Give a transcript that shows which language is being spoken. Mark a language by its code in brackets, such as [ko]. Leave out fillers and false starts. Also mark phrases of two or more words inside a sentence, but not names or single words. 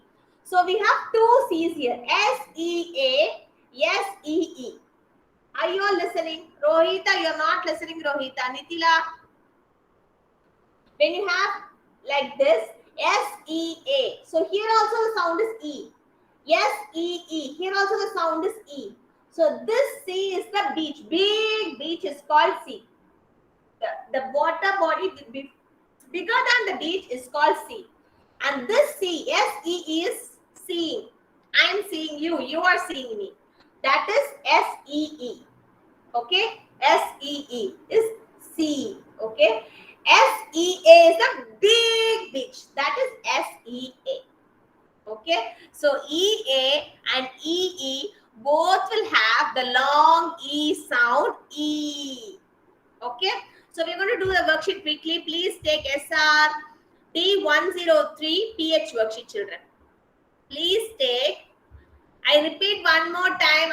[en] So we have two C's here. S-E-A, S-E-E. Are you all listening? Rohita, you're not listening, Rohita. Nitila. When you have like this, S-E-A. So here also the sound is E. S-E-E. Here also the sound is E. So this C is the beach. Big beach is called sea. The water body bigger than the beach is called sea. And this C, S-E-E is seeing. I am seeing you. You are seeing me. That is S-E-E. Okay? S-E-E is sea. Okay? S-E-A is a big beach. That is S-E-A. Okay? So E-A and E-E both will have the long E sound E. Okay? So we're going to do the worksheet quickly. Please take SR D103 PH worksheet, children. Please take. I repeat one more time.